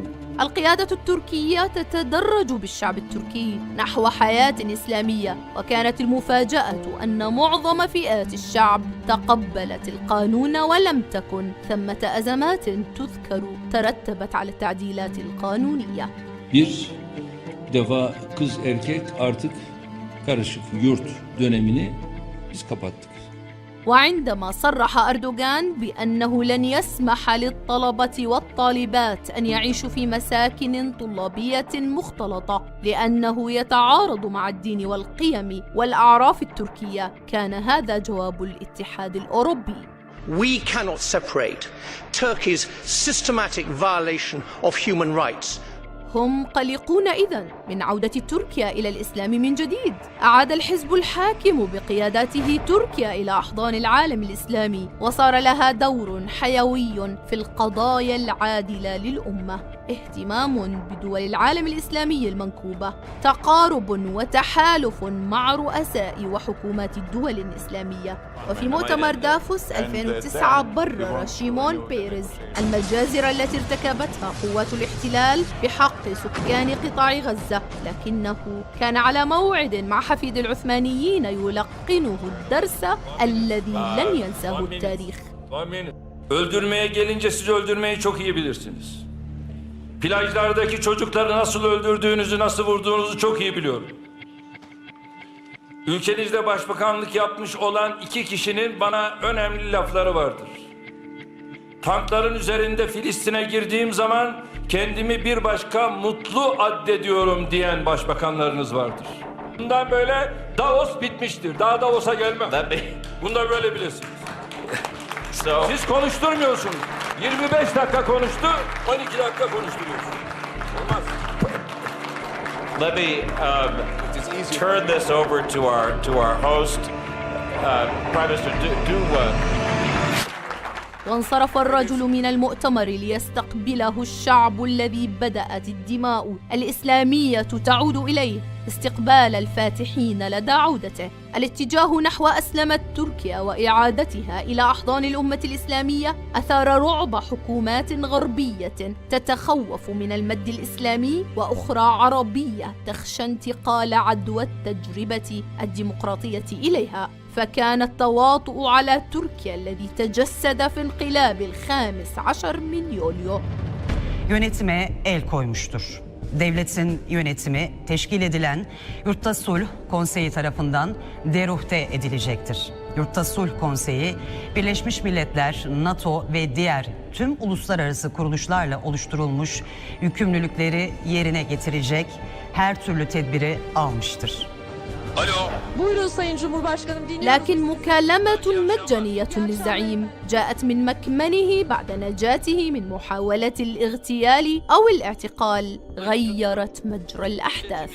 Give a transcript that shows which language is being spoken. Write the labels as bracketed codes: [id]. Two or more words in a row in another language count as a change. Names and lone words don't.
[ar] القيادة التركية تتدرج بالشعب التركي نحو حياة إسلامية، وكانت المفاجأة أن معظم فئات الشعب تقبلت القانون، ولم تكن ثمة أزمات تذكر ترتبت على التعديلات القانونية. [tr] Bir defa kız erkek artık karışık yurt dönemini biz kapattık. [ar] وعندما صرح أردوغان بأنه لن يسمح للطلبة والطالبات أن يعيشوا في مساكن طلابية مختلطة لأنه يتعارض مع الدين والقيم والأعراف التركية، كان هذا جواب الاتحاد الأوروبي. [en] We cannot separate Turkey's systematic violation of human rights. [ar] هم قلقون إذن من عودة تركيا إلى الإسلام من جديد. أعاد الحزب الحاكم بقيادته تركيا إلى أحضان العالم الإسلامي، وصار لها دور حيوي في القضايا العادلة للأمة، اهتمام بدول العالم الإسلامي المنكوبة، تقارب وتحالف مع رؤساء وحكومات الدول الإسلامية. وفي مؤتمر دافوس 2009 برر شيمون بيريز المجازر التي ارتكبتها قوات الاحتلال بحق سكان قطاع غزة، لكنه كان على موعد مع حفيد العثمانيين يلقنه الدرس الذي لن ينساه التاريخ. [tr] Öldürmeye gelince siz öldürmeyi çok iyi bilirsiniz. Plajlardaki çocukları nasıl öldürdüğünüzü, nasıl vurduğunuzu çok iyi biliyorum. Ülkenizde başbakanlık yapmış olan 2 kişinin bana önemli lafları vardır. Tankların üzerinde Filistin'e girdiğim zaman kendimi bir başka mutlu addediyorum diyen başbakanlarınız vardır. Bundan böyle Davos bitmiştir. Daha Davos'a gelmem. Bunu da böyle bilirsiniz. Siz konuşturmuyorsunuz. 25 dakika konuştu, 12 dakika konuşturuyorsunuz. Olmaz. [en] Let me turn this over to our host, Prime Minister. [ar] وانصرف الرجل من المؤتمر ليستقبله الشعب الذي بدأت الدماء الإسلامية تعود إليه استقبال الفاتحين لدى عودته. الاتجاه نحو أسلمت تركيا وإعادتها إلى أحضان الأمة الإسلامية أثار رعب حكومات غربية تتخوف من المد الإسلامي، وأخرى عربية تخشى انتقال عدوى التجربة الديمقراطية إليها. فكان التواطؤ على تركيا الذي تجسد في انقلاب 15 من يوليو. [tr] Yönetime el koymuştur. Devletin yönetimi teşkil edilen Yurtta Sulh Konseyi tarafından deruhte edilecektir. Yurtta Sulh Konseyi, Birleşmiş Milletler, NATO ve diğer tüm uluslararası kuruluşlarla oluşturulmuş yükümlülükleri yerine getirecek her türlü tedbiri almıştır. Buyurun Sayın Cumhurbaşkanım, dinliyorum. [ar] لكن مكالمة مجانية للزعيم جاءت من مكمنه بعد نجاته من محاولة الاغتيال أو الاعتقال غيرت مجرى الأحداث.